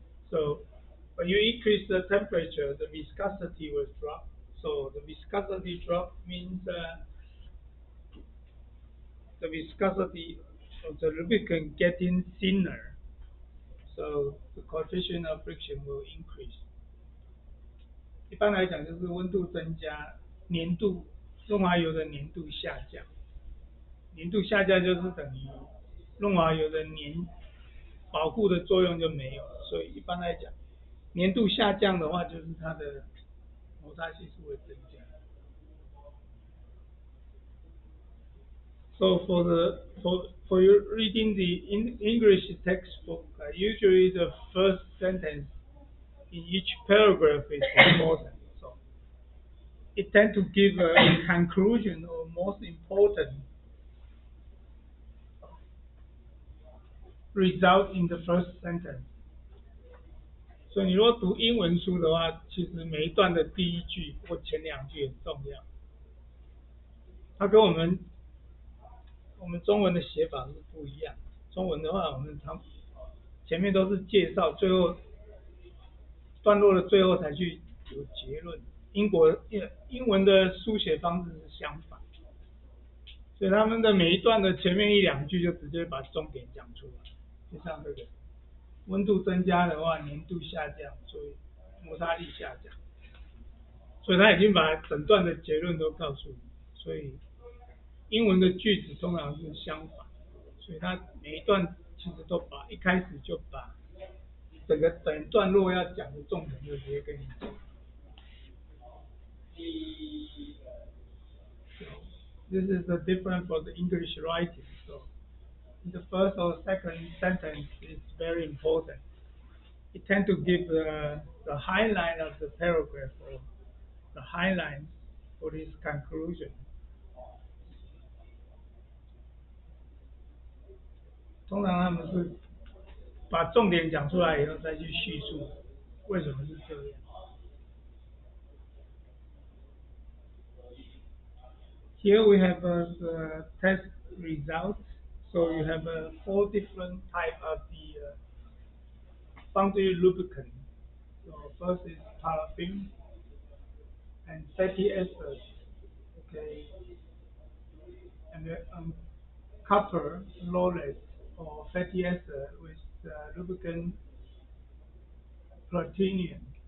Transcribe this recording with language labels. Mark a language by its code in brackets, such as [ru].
[en] So when you increase the temperature, the viscosity will drop. So the viscosity drop means the viscosity of the lubricant getting thinner. So the coefficient of friction will increase. [zh] 一般来讲，就是温度增加，粘度润滑油的粘度下降。粘度下降就是等于润滑油的保护的作用就没有了。所以一般来讲，粘度下降的话，就是它的摩擦系数会增加。 [en] So for you reading the English textbook, usually the first sentence in each paragraph is important. So it tends to give a conclusion or most important result in the first sentence. [zh] 所以你如果读英文书的话，其实每一段的第一句或前两句很重要。它跟我们中文的写法是不一样。中文的话，我们前面都是介绍，最后段落的最后才去有结论。英文的书写方式是相反，所以他们的每一段的前面一两句就直接把重点讲出来，就像这个温度增加的话，粘度下降，所以摩擦力下降，所以他已经把整段的结论都告诉你。所以英文的句子通常是相反，所以他每一段其实都一开始就把整段落要讲的重点就直接跟你讲。 [en] This is the difference for the English writing. So the first or second sentence is very important. It tends to give the highlight of the paragraph or the highlight for this conclusion. [zh] 通常他们是把重点讲出来以后再去叙述为什么是这样。 [en] Here we have the test results. So you have four different type of the foundry lubricant. So first is paraffin and fatty acids, okay, and copper laureth or fatty acid with lubricant platinum.